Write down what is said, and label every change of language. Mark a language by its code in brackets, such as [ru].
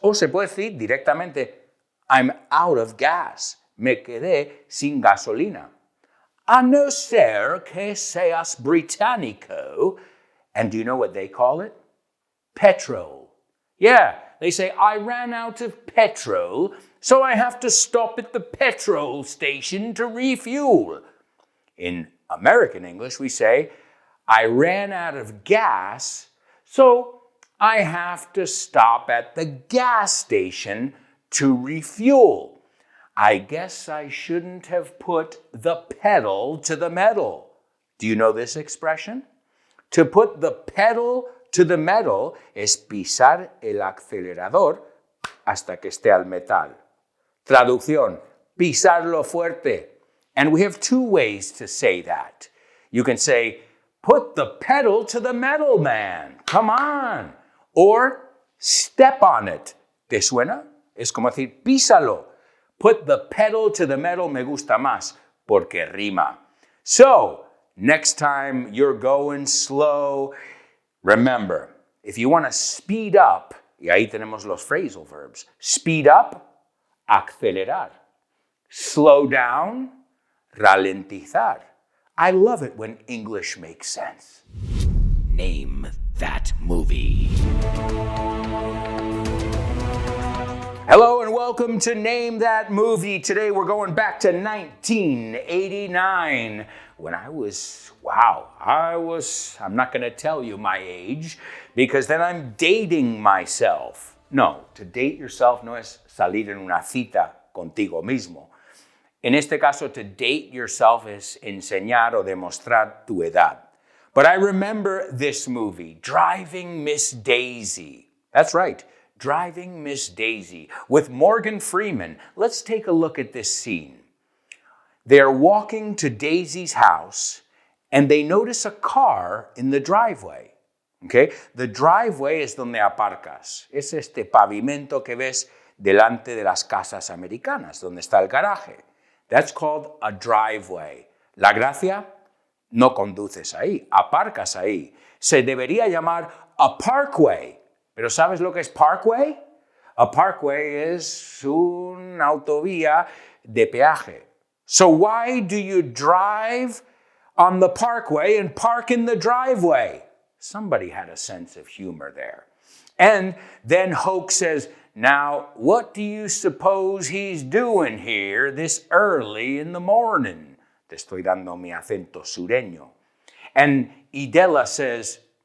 [es] O se puede decir directamente, [en] I'm out of gas. [es] Me quedé sin gasolina. A no ser que seas británico. [en] And do you know what they call it? Petrol. Yeah, they say, I ran out of petrol, so I have to stop at the petrol station to refuel. In American English, we say, I ran out of gas, so I have to stop at the gas station to refuel. I guess I shouldn't have put the pedal to the metal. Do you know this expression? To put the pedal to the metal [es] es pisar el acelerador hasta que esté al metal. Traducción, pisarlo fuerte. [en] And we have two ways to say that. You can say, put the pedal to the metal, man. Come on. Or step on it. [es] ¿Te suena? Es como decir, písalo. [en] Put the pedal to the metal [es] me gusta más, porque rima. [en] So, next time you're going slow, remember, if you want to speed up, [es] y ahí tenemos los phrasal verbs, [en] speed up, acelerar. Slow down, ralentizar. I love it when English makes sense. Name that movie. Hello and welcome to Name That Movie. Today we're going back to 1989 when I'm not going to tell you my age because then I'm dating myself. [es] No, to date yourself no es salir en una cita contigo mismo. En este caso, to date yourself es enseñar o demostrar tu edad. [en] But I remember this movie, Driving Miss Daisy. That's right. Driving Miss Daisy with Morgan Freeman. Let's take a look at this scene. They're walking to Daisy's house and they notice a car in the driveway. Okay? [es] The driveway es donde aparcas. Es este pavimento que ves delante de las casas americanas, donde está el garaje. [en] That's called a driveway. [es] La gracia, no conduces ahí, aparcas ahí. Se debería llamar a parkway. Pero ¿sabes lo que es parkway? A parkway es una autovía de peaje. [en] So why do you drive on the parkway and park in the driveway? Somebody had a sense of humor there. And then Hoke says, now, what do you suppose he's doing here this early in the morning? [es] Te estoy dando mi acento sureño. [en] And Idela says,